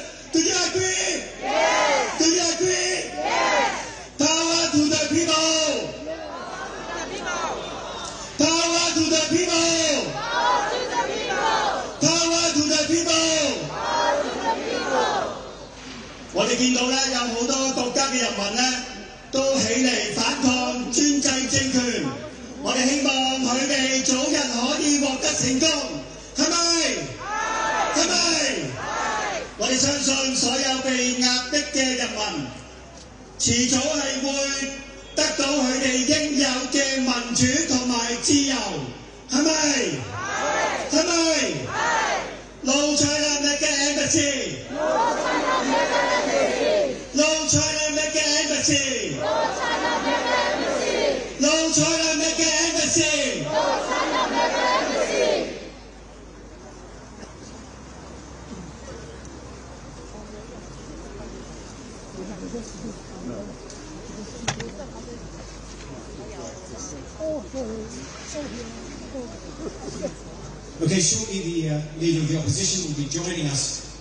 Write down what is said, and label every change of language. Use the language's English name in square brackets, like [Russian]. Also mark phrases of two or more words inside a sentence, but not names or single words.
[English] Do you agree? Yes. Do you agree? Yes. Power to the people! Power to the people! Power to the people. Power to the people! Power to the people. [Cantonese] 我哋見到咧，有好多國家嘅人民咧，都起嚟反抗專制政權。我哋希望佢哋早日可以獲得成功，係咪？係咪？我哋相信所有被壓迫嘅人民，遲早係會得到佢哋應有嘅民主同埋自由，係咪？係咪 [English] ？No China mega embassy. No China mega embassy. No China mega embassy. No China mega embassy. No China mega embassy. No China mega embassy. Okay, shortly the leader of the opposition will be joining us.